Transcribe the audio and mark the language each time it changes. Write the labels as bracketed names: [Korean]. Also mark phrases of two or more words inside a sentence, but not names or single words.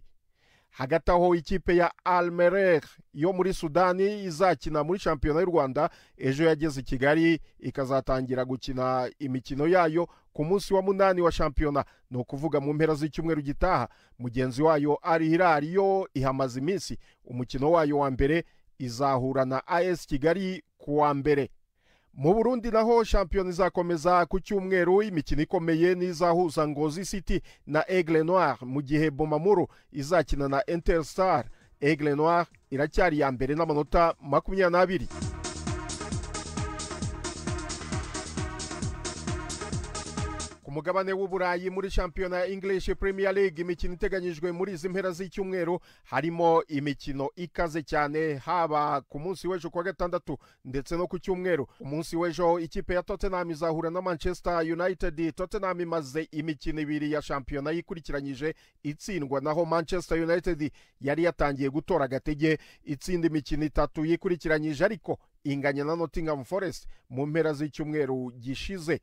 [Kinyarwanda] Hagati aho ikipe ya Al Merreikh yo muri Sudani izakina muri shampiyona y'u Rwanda ejo yageze Kigali ikazatangira gukina imikino yayo ku munsi wa 8 wa shampiyona, no kuvuga mu mpera z'icyumweru gitaha. Mugenzi wayo Al Hilal yo ihamaze iminsi, umukino wayo wa mbere izahura na AS Kigali ku wa mbere. Mu Burundi naho shampiyona izakomeza ku cyumweru, imikino ikomeye n'izahuza Ngozi City na Aigle Noir, mu gihe Bomamuru izakina na Interstar. Aigle Noir iracyari ya mbere n'amanota 22. Ku mugabane w'Uburayi muri shampiyona ya English Premier League imikino iteganyijwe muri izi mpera z'icyumweru harimo imikino ikaze cyane, haba ku munsi w'ejo kwa gatandatu ndetse no ku cyumweru. Umunsi w'ejo ikipe ya Tottenham izahura na Manchester United. Tottenham imaze imikino ibiri ya shampiyona yikurikiranyije itsindwa, naho Manchester United yari yatangiye gutora agatege itsinda imikino 3 yikurikiranyije ariko inganya na Nottingham Forest mu mpera z'icyumweru gishize.